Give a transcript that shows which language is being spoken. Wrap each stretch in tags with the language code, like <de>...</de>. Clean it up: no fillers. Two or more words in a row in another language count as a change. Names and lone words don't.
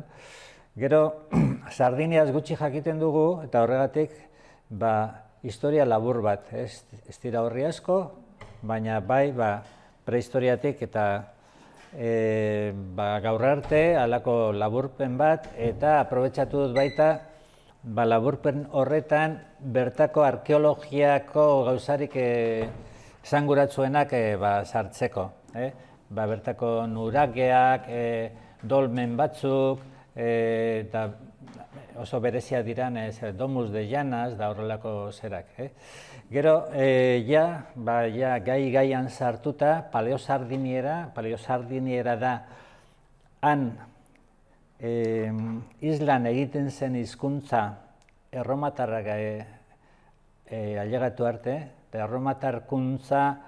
<eu>Gero, Sardiniaz gutxi jakiten dugu, eta horregatik, historia labur bat, ez dira horri asko, baina bai, prehistoriatik eta gaur arte, halako laburpen bat, eta aprobetxatu dut baita, laburpen horretan bertako arkeologiako gauzarik esanguratsuenak sartzeko. Bertako nurageak, dolmen batzuk, eta oso berezia diran domus de llanas da horrelako zerak. Gero, gai-gaian sartuta, paleosardiniera da han islan egiten zen hizkuntza erromatarrak ailegatu arte, eta erromatarkuntza</eu>